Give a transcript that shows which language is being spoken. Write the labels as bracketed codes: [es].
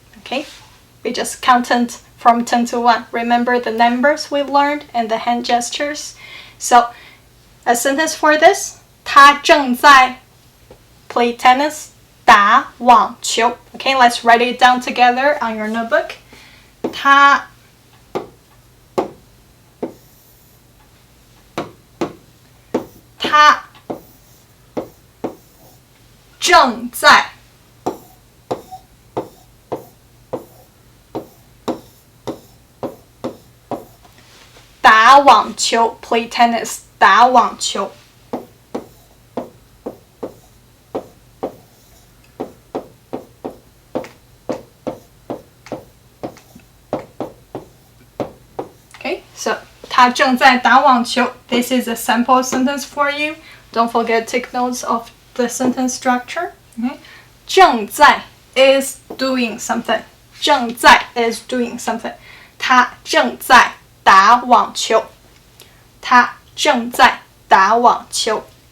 [en] Okay, we just counted from 10 to 1. Remember the numbers we learned and the hand gestures. So, a sentence for this: [zh] 他正在 [en] play tennis, [zh] 打网球. [en] Okay, let's write it down together on your notebook. [zh] 他正在打网球 [en] play tennis [zh] 打网球。 Okay, so 他正在打网球。 [en] This is a sample sentence for you. Don't forget to take notes of the sentence structure. Okay? 正在 is doing something. 正在 is doing something. [zh] 他正在打网球。他正在打网球。